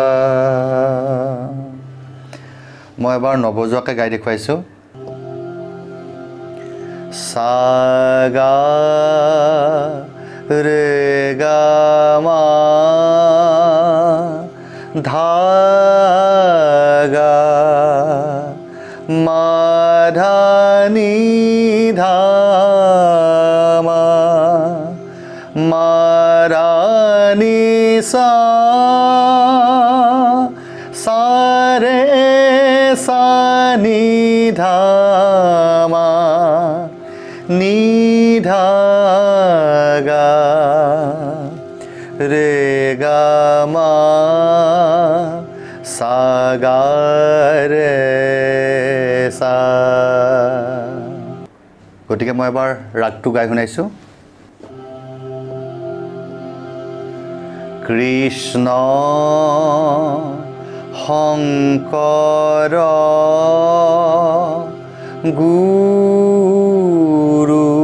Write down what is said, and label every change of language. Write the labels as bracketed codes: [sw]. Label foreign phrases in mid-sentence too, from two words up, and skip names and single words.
[as] মই এবাৰ নবজোৱাকৈ গাই দেখুৱাইছোঁ। সা গা रे गा मा धा गा मा धा नि धा मा मा रा नि सा सा रे सा नि धा मा नि धा गा रे गा मा सा गा रे सा। গতিকে মই এবাৰ ৰাগটো গাই শুনাইছোঁ। কৃষ্ণ শংকৰ গুৰু